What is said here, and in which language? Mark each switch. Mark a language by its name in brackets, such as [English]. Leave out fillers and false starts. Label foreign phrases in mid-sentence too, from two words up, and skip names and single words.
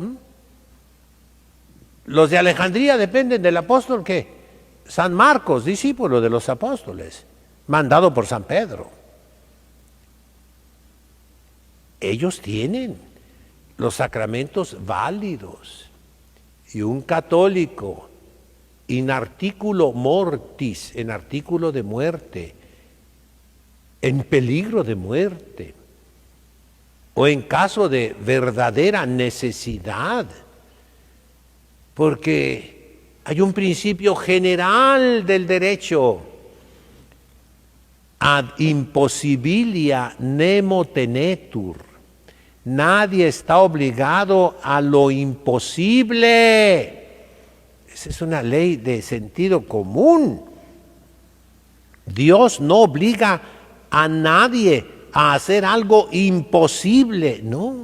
[Spanish] Los de Alejandría dependen del apóstol, ¿qué? San Marcos, discípulo de los apóstoles, mandado por San Pedro. Ellos tienen los sacramentos válidos, y un católico [Latin] in articulo mortis, [Spanish] en artículo de muerte, en peligro de muerte, o en caso de verdadera necesidad, porque hay un principio general del derecho: [Latin] ad impossibilia nemo tenetur. [Spanish] Nadie está obligado a lo imposible. Esa es una ley de sentido común. Dios no obliga a nadie a hacer algo imposible, no.